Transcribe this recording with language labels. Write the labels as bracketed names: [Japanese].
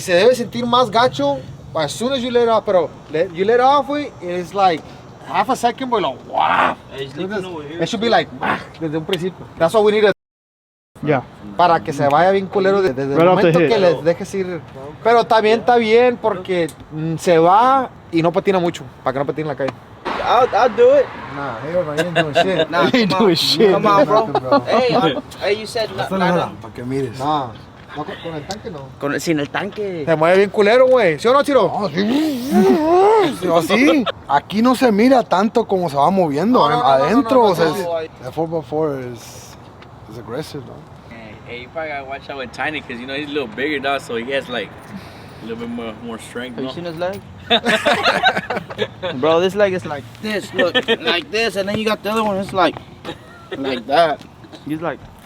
[Spanish] Se debe sentir más gacho [English] as soon as you let it off. Pero you let it off, güey, it's like half a second, güey. Like, wow. It should be like, [Spanish] desde un principio. [English] That's what we need. Yeah. [Spanish] Para que se vaya bien culero desde el momento que les dejes ir. Pero también está bien porque se va y no patina mucho. Para que no patine en la calle. [English] I'll do it. Nah, hell no, you ain't doing shit. Nah, He ain't doing shit. Come on, bro. Hey, you said no. [Spanish] Para que mires. Nah, no, con el tanque no. Sin el tanque. Se mueve bien culero, güey. ¿Sí o no, Chiro? No, sí. Aquí no se mira tanto como se va moviendo. Adentro, o sea, [English] the 4x4 is aggressive, ¿no? Hey, you probably gotta watch out with Tiny because you know he's a little bigger, dog, so he has like a little bit more strength. Have you seen his leg? Bro, this leg is like this. Look, like this, and then you got the other one. It's like that. He's like.